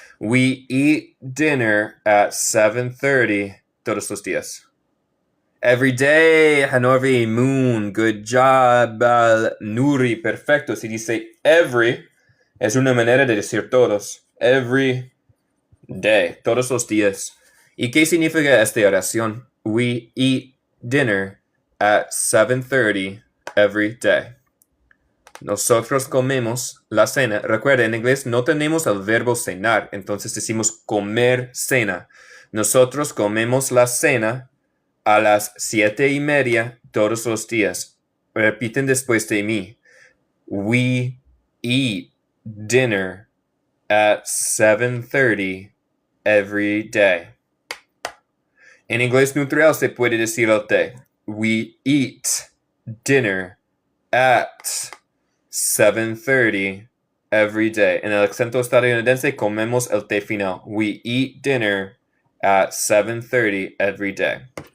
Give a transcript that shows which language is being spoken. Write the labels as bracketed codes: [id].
[en] We eat dinner at 7:30 [es] todos los días. [en] Every day, Hanover Moon, good job, Nuri, perfecto. [es] Si dice every, es una manera de decir todos. [en] Every day, [es] todos los días. ¿Y qué significa esta oración? [en] We eat dinner at 7:30 every day. [es] Nosotros comemos la cena. Recuerda, en inglés no tenemos el verbo cenar, entonces decimos comer cena. Nosotros comemos la cena a las 7:30 todos los días. Repiten después de mí. [en] We eat dinner at 7:30 every day. [es] En inglés neutral se puede decir el T. [en] We eat dinner at 7:30 every day. [es] En el acento estadounidense comemos el T final. [en] We eat dinner at 7:30 every day.